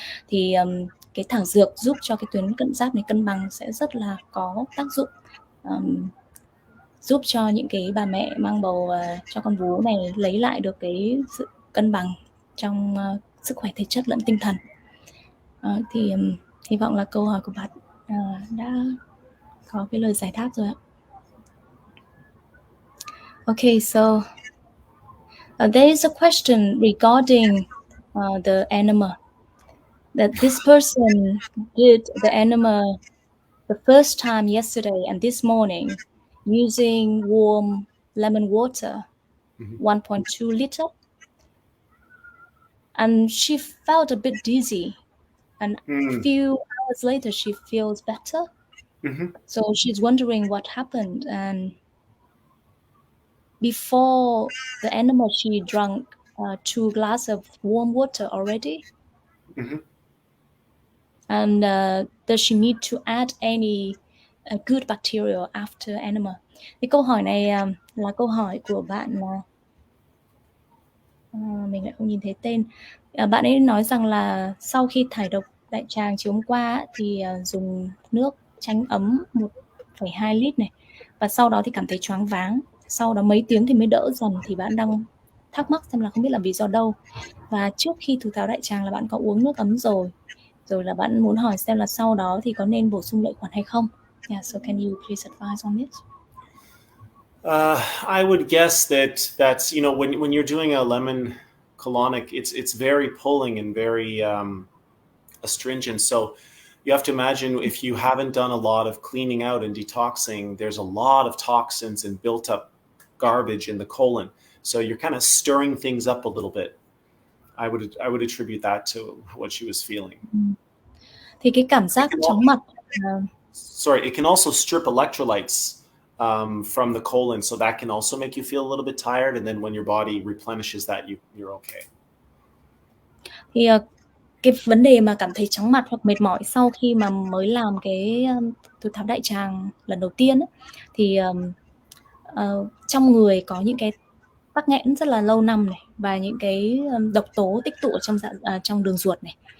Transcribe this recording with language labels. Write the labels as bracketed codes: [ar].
[vi] Thì cái thảo dược giúp cho cái tuyến cận giáp này cân bằng sẽ rất là có tác dụng, giúp cho những cái bà mẹ mang bầu và cho con bú này lấy lại được cái sự cân bằng trong sức khỏe thể chất lẫn tinh thần. Thì hy vọng là câu hỏi của bạn đã có cái lời giải đáp rồi ạ. [en] Okay, so there is a question regarding the enema. That this person did the enema the first time yesterday and this morning using warm lemon water, 1.2 liter. And she felt a bit dizzy. And a few hours later, she feels better. So she's wondering what happened. And before the enema, she drank 2 glasses of warm water already. And does she need to add any good bacteria after enema? [vi] Cái câu hỏi này là câu hỏi của bạn mình lại không nhìn thấy tên. Bạn ấy nói rằng là sau khi thải độc đại tràng chiều hôm qua thì dùng nước chanh ấm 1,2 lít này, và sau đó thì cảm thấy choáng váng, sau đó mấy tiếng thì mới đỡ dần, thì bạn đang thắc mắc xem là không biết là vì do đâu. Và trước khi thụ tháo đại tràng là bạn có uống nước ấm rồi là bạn muốn hỏi xem là sau đó thì có nên bổ sung lợi khuẩn hay không. [en] Yeah, so can you please advise on this? I would guess that's when you're doing a lemon colonic, it's very pulling and very astringent. So you have to imagine if you haven't done a lot of cleaning out and detoxing, there's a lot of toxins and built up garbage in the colon. So you're kind of stirring things up a little bit. I would attribute that to what she was feeling. [vi] Thì cái cảm giác chóng mặt. [en] Sorry, it can also strip electrolytes from the colon, so that can also make you feel a little bit tired. And then when your body replenishes that, you're okay. [vi] Thì cái vấn đề mà cảm thấy chóng mặt hoặc mệt mỏi sau khi mà mới làm cái thụ tháo đại tràng lần đầu tiên ấy, thì trong người có những cái tắc nghẽn rất là lâu năm này, và những cái độc tố tích tụ ở trong đường ruột này.